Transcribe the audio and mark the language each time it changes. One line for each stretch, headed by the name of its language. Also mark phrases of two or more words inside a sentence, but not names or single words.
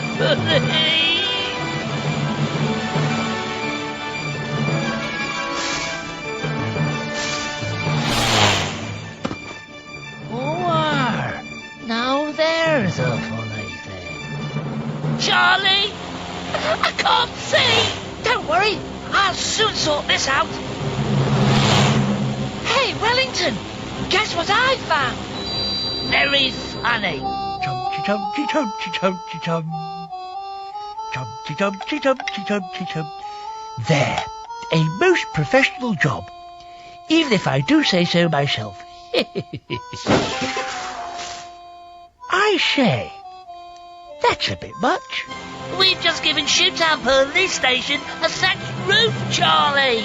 English: Now there's a funny thing. Charlie! I can't see! Don't worry, I'll soon sort this out. Hey, Wellington! Guess what I found? Very funny. Chum-chi-chum-chi chum-chi-chum-chi-chum. Chum-chi-chum-chi chum-chi-chum-chi-chum. There. A most professional job. Even if I do say so myself. I say, that's a bit much. We've just given Shoetown Police Station a sacked roof, Charlie.